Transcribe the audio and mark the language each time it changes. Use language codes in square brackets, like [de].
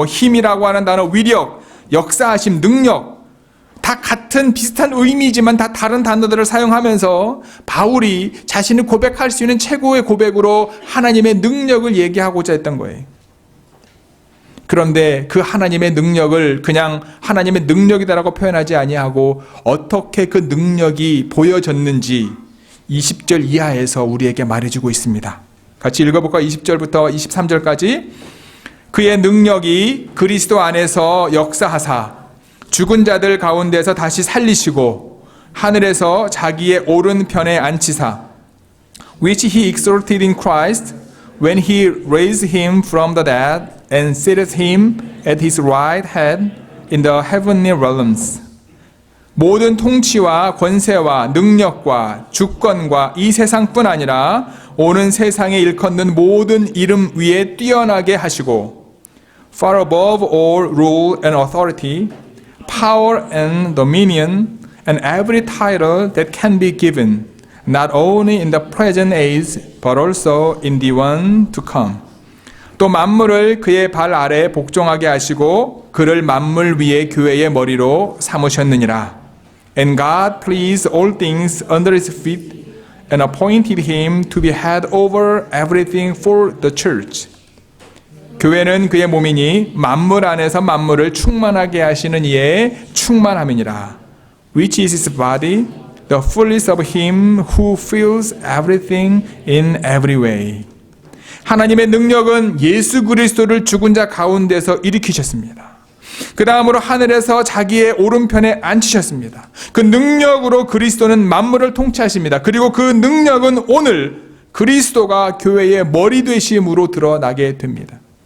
[ko] 힘이라고 하는 단어, 위력, 역사하심, 능력, 다 같은 비슷한 의미지만 다 다른 단어들을 사용하면서 바울이 자신이 고백할 수 있는 최고의 고백으로 하나님의 능력을 얘기하고자 했던 거예요. 그런데 그 하나님의 능력을 그냥 하나님의 능력이다라고 표현하지 아니하고 어떻게 그 능력이 보여졌는지 20절 이하에서 우리에게 말해주고 있습니다. 같이 읽어볼까요? 20절부터 23절까지. 그의 능력이 그리스도 안에서 역사하사 죽은 자들 가운데서 다시 살리시고 하늘에서 자기의 오른편에 앉히사 [en] which he exalted in Christ when he raised him from the dead and seated him at his right hand in the heavenly realms. [ko] 모든 통치와 권세와 능력과 주권과 이 세상뿐 아니라 오는 세상에 일컫는 모든 이름 위에 뛰어나게 하시고 [en] far above all rule and authority, power and dominion, and every title that can be given, not only in the present age, but also in the one to come. [ko] 또 만물을 그의 발 아래 복종하게 하시고 그를 만물 위에 교회의 머리로 삼으셨느니라. [en] And God placed all things under his feet and appointed him to be head over everything for the church. [ko] 교회는 그의 몸이니 만물 안에서 만물을 충만하게 하시는 이의 충만함이니라. [en] Which is his body, the fullness of him who fills everything in every way. [ko] 하나님의 능력은 예수 그리스도를 죽은 자 가운데서 일으키셨습니다. 그 다음으로 하늘에서 자기의 오른편에 앉히셨습니다. 그 능력으로 그리스도는 만물을 통치하십니다. 그리고 그 능력은 오늘 그리스도가 교회의 머리 되심으로 드러나게 됩니다.